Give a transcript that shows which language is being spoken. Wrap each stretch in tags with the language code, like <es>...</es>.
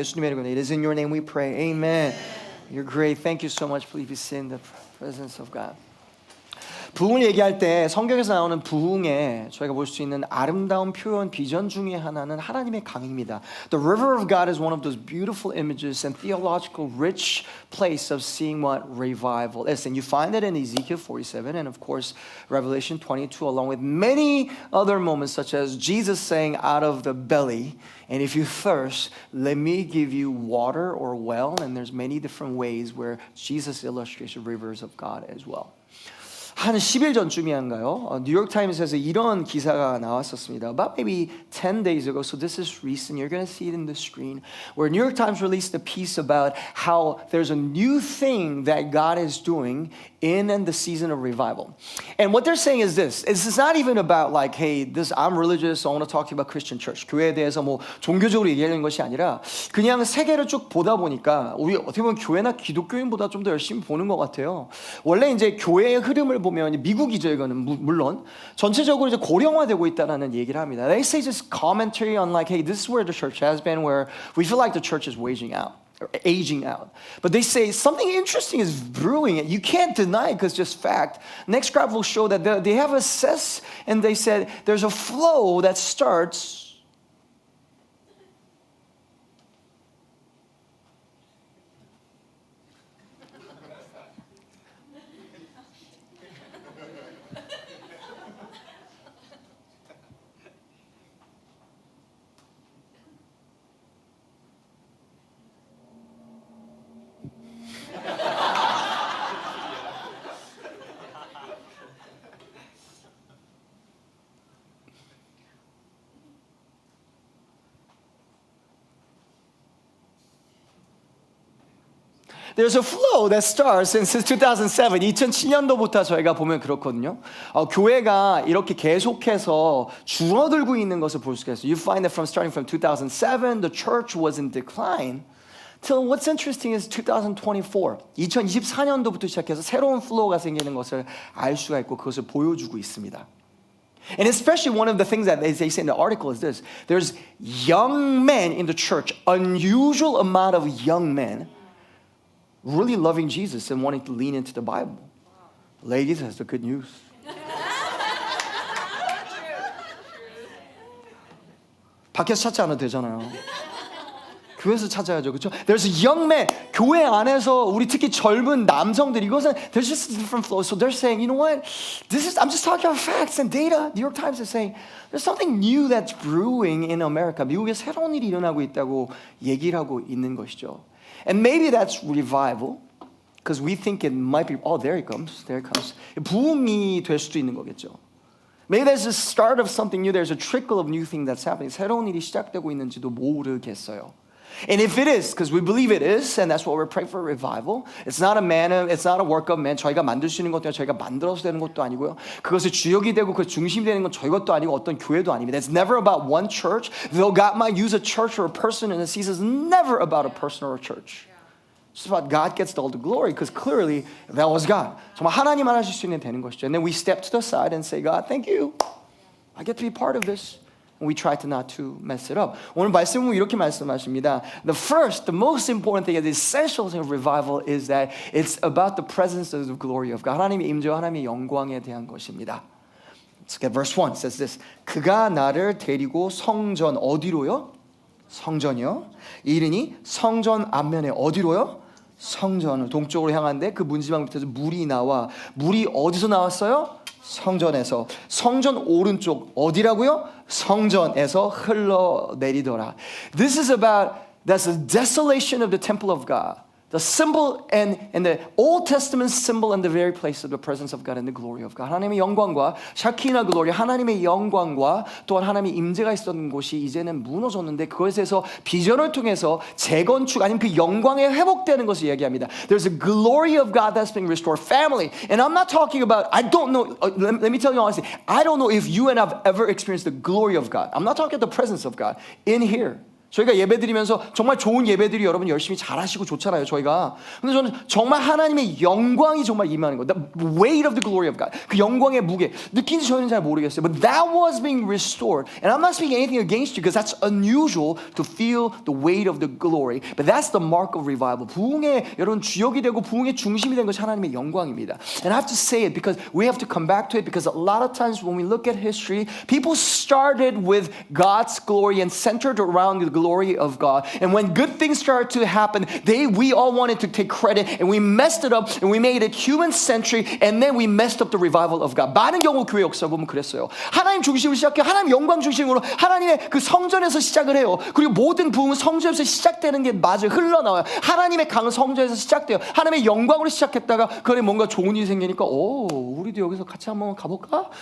<ko>예수님의 이름으로.</ko> <en>It is in your name we pray. Amen. You're great. Thank you so much. Please be seen in the presence of God.</en> <ko>부흥을 얘기할 때 성경에서 나오는 부흥에 저희가 볼 수 있는 아름다운 표현 비전 중에 하나는 하나님의 강입니다.</ko> <en>The river of God is one of those beautiful images and theological rich place of seeing what revival is. And you find it in Ezekiel 47 and of course Revelation 22 along with many other moments such as Jesus saying out of the belly, and if you thirst, let me give you water or well. And there's many different ways where Jesus illustrates the rivers of God as well.</en> <ko>한 10일 전쯤이한가요? 뉴욕타임스에서 이런 기사가 나왔었습니다.</ko> <en>About maybe 10 days ago, so this is recent. You're going to see it in the screen. Where New York Times released a piece about how there's a new thing that God is doing in the season of revival. And what they're saying is this. It's not even about like, hey, I'm religious, so I want to talk to you about Christian church.</en> <ko>교회에 대해서 뭐 종교적으로 얘기하는 것이 아니라 그냥 세계를 쭉 보다 보니까 우리 어떻게 보면 교회나 기독교인보다 좀 더 열심히 보는 것 같아요. 원래 이제 교회의 흐름을 보면 미국이죠, 이거는 물론 전체적으로 이제 고령화되고 있다라는 얘기를 합니다.</ko> <en>They say just commentary on like, hey, this is where the church has been, where we feel like the church is aging out. But they say something interesting is brewing. You can't deny it because it's just fact. Next graph will show that they have assessed and they said there's a flow that starts There's a flow that starts since 2007.</en> <ko>2007년도부터 저희가 보면 그렇거든요. 교회가 이렇게 계속해서 줄어들고 있는 것을 볼 수가 있어요.</ko> <en>You find that starting from 2007, the church was in decline. Till what's interesting is 2024.</en> <ko>2024년도부터 시작해서 새로운 플로우가 생기는 것을 알 수가 있고 그것을 보여주고 있습니다.</ko> <en>And especially one of the things that they say in the article is this. There's young men in the church, unusual amount of young men really loving Jesus and wanting to lean into the Bible. Ladies, that's the good news.</en> <ko>밖에서 찾지 않아도 되잖아요. 교회에서 찾아야죠, 그렇죠?</ko> <en>There's a young man.</en> <ko>교회 안에서 우리 특히 젊은 남성들 이것은</ko> <en>there's just a different flow. So they're saying, you know what? I'm just talking about facts and data. New York Times is saying there's something new that's brewing in America.</en> <ko>미국에 새로운 일이 일어나고 있다고 얘기를 하고 있는 것이죠.</ko> <en>And maybe that's revival, because we think it might be, oh, there it comes.</en> <ko>부흥이 될 수도 있는 거겠죠.</ko> <en>Maybe there's a start of something new. There's a trickle of new thing that's happening.</en> <ko>새로운 일이 시작되고 있는지도 모르겠어요.</ko> <en>And if it is, because we believe it is, and that's what we're praying for revival. It's not a work of man.</en> <ko>저희가 만들 수 있는 것도 아니고 저희가 만들어서 되는 것도 아니고요. 그것이 주역이 되고 그 중심이 되는 건 저희 것도 아니고 어떤 교회도 아닙니다.</ko> <en>It's never about one church. Though God might use a church or a person in a season, it's never about a person or a church. It's about God gets all the glory, because clearly that was God.</en> <ko>정말 하나님만 하실 수 있는 되는 것이죠.</ko> <en>And then we step to the side and say, God, thank you. I get to be part of this. And we try to not to mess it up.</en> <ko>오늘 말씀은 이렇게 말씀하십니다.</ko> <en>The most important thing, the essential thing of revival is that it's about the presence of the glory of God.</en> <ko>하나님의 임재와 하나님의 영광에 대한 것입니다.</ko> <en>Let's get verse 1. It says this.</en> <ko>그가 나를 데리고 성전 어디로요? 성전이요. 이르니 성전 앞면에 어디로요? 성전을 동쪽으로 향하는데 그 문지방 밑에서 물이 나와. 물이 어디서 나왔어요? 성전에서. 성전 오른쪽 어디라고요? 성전에서 흘러내리더라.</ko> <en>This is about that's the desolation of the temple of God. The symbol and the Old Testament symbol and the very place of the presence of God and the glory of God.</en> <ko>하나님의 영광과 샤키나 글로리, 하나님의 영광과 또한 하나님의 임재가 있었던 곳이 이제는 무너졌는데 그것에서 비전을 통해서 재건축 아니면 그 영광에 회복되는 것을 이야기합니다.</ko> <en>There's a glory of God that's being restored. Family. And I'm not talking about, I don't know, let me tell you honestly, I don't know if you and I've ever experienced the glory of God. I'm not talking about the presence of God in here.</en> <ko>저희가 예배드리면서 정말 좋은 예배들이 여러분 열심히 잘하시고 좋잖아요, 저희가. 근데 저는 정말 하나님의 영광이 정말 임하는 거,</ko> <en>the weight of the glory of God,</en> <ko>그 영광의 무게 느낀지 저희는 잘 모르겠어요.</ko> <en>But that was being restored, and I'm not speaking anything against you because that's unusual to feel the weight of the glory. But that's the mark of revival.</en> <ko>부흥의 여러분 주역이 되고 부흥의 중심이 된 것이 하나님의 영광입니다.</ko> <en>And I have to say it because we have to come back to it because a lot of times when we look at history, people started with God's glory and centered around the glory of God. And when good things started to happen, we all wanted to take credit and we messed it up and we made it human-centric and then we messed up the revival of God.</en> <ko>많은 경우 교회 역사 보면 그랬어요. 하나님 중심으로 시작해 하나님 영광 중심으로 하나님의 그 성전에서 시작을 해요. 그리고 모든 부흥은 성전에서 시작되는 게 맞아요. 흘러나와요. 하나님의 강은 성전에서 시작돼요. 하나님의 영광으로 시작했다가 그래 뭔가 좋은 일이 생기니까 우리도 여기서 같이 한번 가볼까?</ko>